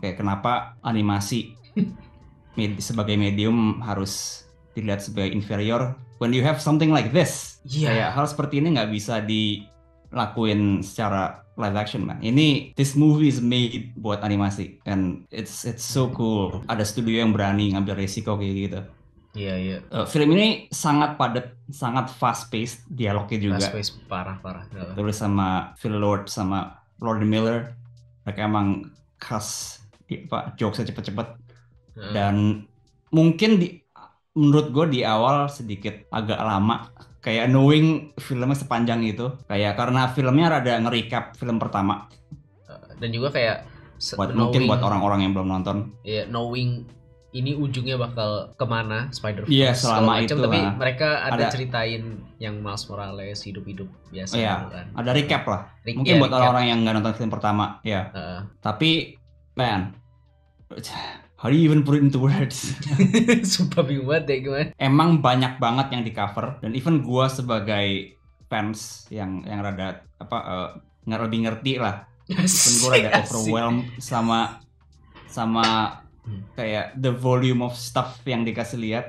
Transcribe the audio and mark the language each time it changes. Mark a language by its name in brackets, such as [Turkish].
[Indonesian] Kayak kenapa animasi sebagai medium harus dilihat sebagai inferior [English] when you have something like this. [Indonesian] Kayak hal seperti ini nggak bisa dilakuin secara live action man. [English] This movie is made [Indonesian] buat animasi [English] and it's so cool. [Indonesian] Ada studio yang berani ngambil resiko kayak gitu. Iya. Film ini sangat padat, sangat fast paced, dialognya juga. Fast paced parah. Tulis sama Phil Lord sama Lord Miller. Mereka emang khas jokesnya cepet-cepet. Dan mungkin menurut gue di awal sedikit agak lama. Kayak knowing filmnya sepanjang itu, kayak karena filmnya rada nge-recap film pertama. Dan juga kayak mungkin buat orang-orang yang belum nonton. Iya, knowing ini ujungnya bakal kemana Spider-Verse. Iya, selama itu. Tapi mereka ada ceritain yang Miles Morales hidup-hidup biasa. Iya, kan. ada recap lah. Mungkin buat orang-orang yang nggak nonton film pertama, ya. [English] Tapi, man, how do you even put it into words? [Indonesian] Sumpah bingung banget deh gimana. Emang banyak banget yang di cover, dan even gua sebagai fans yang rada nggak lebih ngerti lah. Even gua rada overwhelmed sama kayak [English] the volume of stuff [Indonesian] yang dikasih lihat.